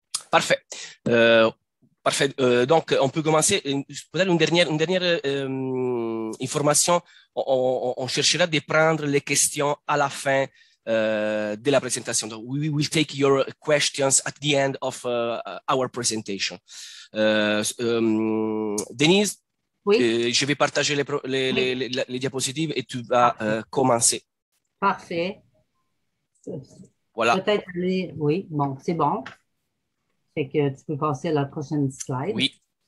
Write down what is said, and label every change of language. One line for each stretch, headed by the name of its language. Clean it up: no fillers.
French: Parfait. Parfait. Donc, on peut commencer. Peut-être une dernière information. On cherchera de prendre les questions à la fin de la présentation. Donc,
English: we will take your questions at the end of our presentation.
French: Denise, Oui. je vais partager les diapositives et tu vas commencer. Parfait. Voilà. Peut-être aller, oui, bon, c'est bon. Fait que tu peux passer à la prochaine slide. Oui.